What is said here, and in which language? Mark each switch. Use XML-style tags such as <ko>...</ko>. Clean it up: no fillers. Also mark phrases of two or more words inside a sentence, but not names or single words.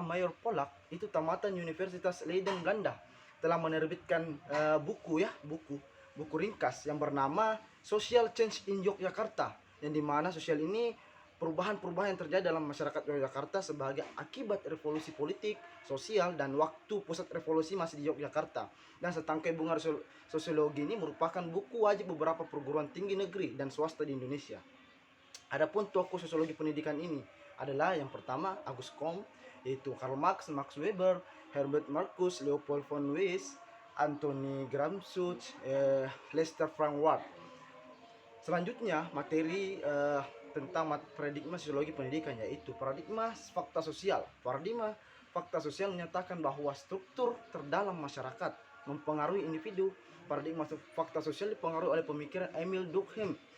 <id>Mayor Pollack itu tamatan Universitas Leiden Belanda telah menerbitkan buku ringkas yang bernama Social Change in Yogyakarta, yang dimana sosial ini perubahan-perubahan yang terjadi dalam masyarakat Yogyakarta sebagai akibat revolusi politik, sosial, dan waktu pusat revolusi masih di Yogyakarta. Dan Setangkai Bunga Sosiologi ini merupakan buku wajib beberapa perguruan tinggi negeri dan swasta di Indonesia. Adapun tokoh sosiologi pendidikan ini adalah yang pertama Auguste Comte, yaitu Karl Marx, Max Weber, Herbert Marcuse, Leopold von Weiss, Anthony Gramsci, Lester Frank Ward. Selanjutnya materi tentang paradigma sosiologi pendidikan, yaitu paradigma fakta sosial. Paradigma fakta sosial menyatakan bahwa struktur terdalam masyarakat mempengaruhi individu paradigma fakta sosial dipengaruhi oleh pemikiran Emil Durkheim.</id>